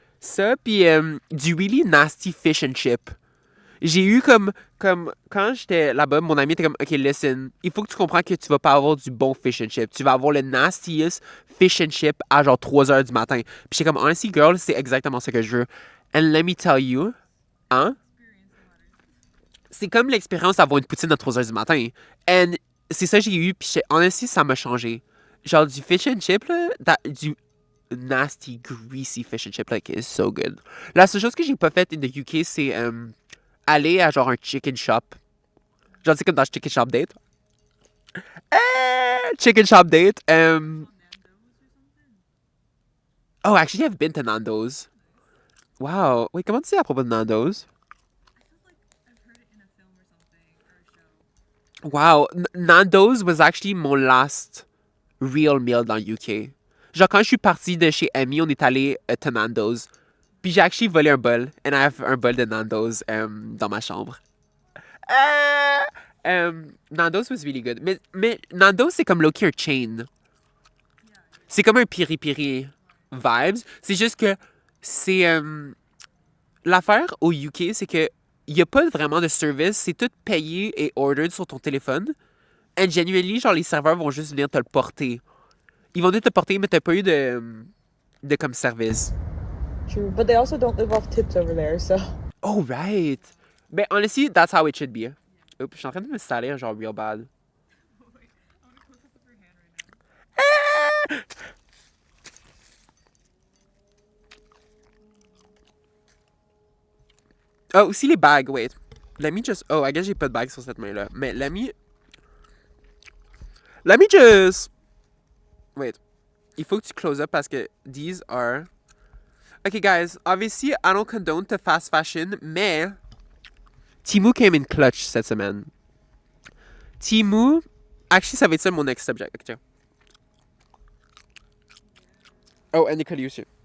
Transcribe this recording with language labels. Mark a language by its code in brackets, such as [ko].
[fr] Ça, puis du [en] really nasty fish and chip. [fr] J'ai eu comme quand j'étais là-bas, mon ami était comme, [en] OK, listen, [fr] il faut que tu comprends que tu vas pas avoir du bon fish and chip. Tu vas avoir le nastiest fish and chip à genre 3 heures du matin. Puis j'étais comme, [en] honestly, girl, [fr] c'est exactement ce que je veux. [en] And let me tell you, [fr] hein? C'est comme l'expérience d'avoir une poutine à 3 heures du matin. And c'est ça que j'ai eu, puis honestly, ça m'a changé. Genre du [en] fish and chip, là, du nasty, greasy fish and chip, like, is so good. [fr] La seule chose que j'ai pas faite [en] in the UK, [fr] c'est aller à genre un chicken shop. Genre, c'est comme dans Chicken Shop Date. [en] Chicken Shop Date. Oh, actually, I've been to Nando's. Wow. [fr] Wait, comment tu sais à propos de Nando's? [en] Wow. Nando's was actually mon last real meal dans UK. [fr] Genre, quand je suis partie de chez Amy, on est allé to Nando's. Puis j'ai actually volé un bol. [en] And I have [fr] un bol de Nando's dans ma chambre. [en] Nando's was really good. [fr] Mais Nando's, c'est comme [en] low-key un chain. [fr] C'est comme un piri-piri vibes. C'est juste que c'est... l'affaire au UK, c'est que il n'y a pas vraiment de service. C'est tout payé et ordered sur ton téléphone. [en] And genuinely, [fr] genre, les serveurs vont juste venir te le porter. Ils vont venir te porter, mais t'as pas eu de comme service. [en] True, but they also don't live off tips over there, so. Oh, right. Ben, honestly, that's how it should be. [fr] Oups, je suis en train de me salir, genre, [en] real bad. [fr] Oh, aussi les bagues, wait. [en] Let me just... Oh, I guess [fr] j'ai pas de bague sur cette main-là. [en] Mais let me just... Wait. [fr] Il faut que tu [en] close up parce que these are... Okay, guys, obviously, I don't condone the fast fashion, mais Temu came in clutch cette semaine. [fr] Temu, actually, ça va être ça mon [en] next subject. [fr] Okay, tiens. [en] Oh, and Nicole aussi.